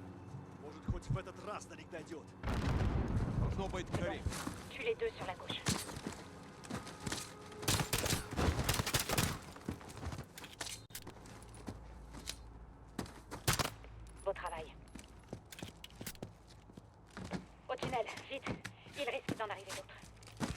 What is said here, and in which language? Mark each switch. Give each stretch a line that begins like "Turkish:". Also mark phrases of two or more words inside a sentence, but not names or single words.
Russian: Может, хоть в этот раз до них дойдет. Должно быть Карим.
French: Tue les deux sur la gauche. Beau travail. Au tunnel, vite. Il risque d'en arriver d'autres.